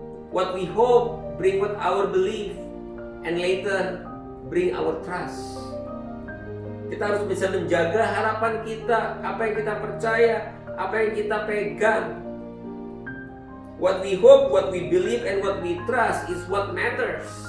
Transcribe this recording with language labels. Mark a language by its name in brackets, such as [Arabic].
[English] What we hope bring what our belief, and later bring our trust. [Indonesian] Kita harus bisa menjaga harapan kita, apa yang kita percaya, apa yang kita pegang. [English] What we hope, what we believe, and what we trust is what matters.